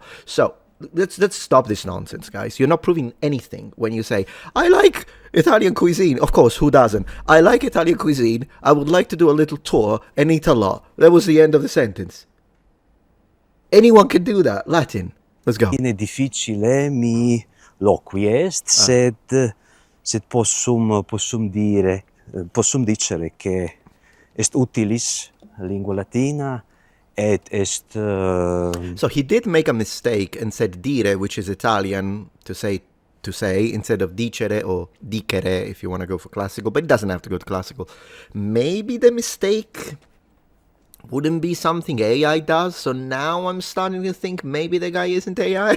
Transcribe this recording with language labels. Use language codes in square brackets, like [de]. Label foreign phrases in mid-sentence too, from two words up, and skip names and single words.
[en] So, let's stop this nonsense, guys. You're not proving anything when you say, I like Italian cuisine. Of course, who doesn't? I like Italian cuisine. I would like to do a little tour and eat a lot. That was the end of the sentence. Anyone can do that. Latin. Let's go. [it] È difficile [la] mi loquiest, sed possum dicere che est utilis lingua latina et est [en] So he did make a mistake and said dire, which is Italian to say instead of dicere or dicere if you want to go for classical, but it doesn't have to go to classical. Maybe the mistake wouldn't be something AI does, so now I'm starting to think maybe the guy isn't AI.